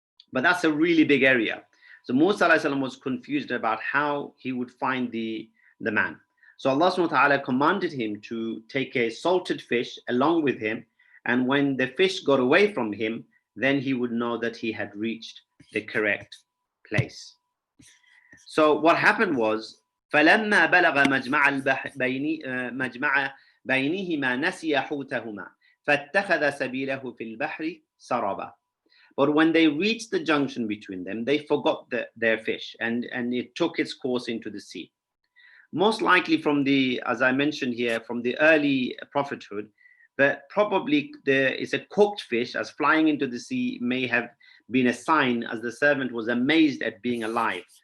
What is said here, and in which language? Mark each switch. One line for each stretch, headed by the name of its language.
English: But that's a really big area. So Musa alayhi salam was confused about how he would find the man. So Allah subhanahu wa ta'ala commanded him to take a salted fish along with him, and when the fish got away from him, then he would know that he had reached the correct place. So what happened was,
Arabic: فَلَمَّا بَلَغَ مَجْمَعَ بَيْنِهِمَا نَسِيَ حُوتَهُمَا فَاتَّخَذَ سَبِيلَهُ فِي الْبَحْرِ سَرَبًا.
English: But when they reached the junction between them, they forgot their fish, and it took its course into the sea. Most likely from the, as I mentioned here, from the early prophethood, but probably there is a cooked fish, as flying into the sea may have been a sign, as the servant was amazed at being alive.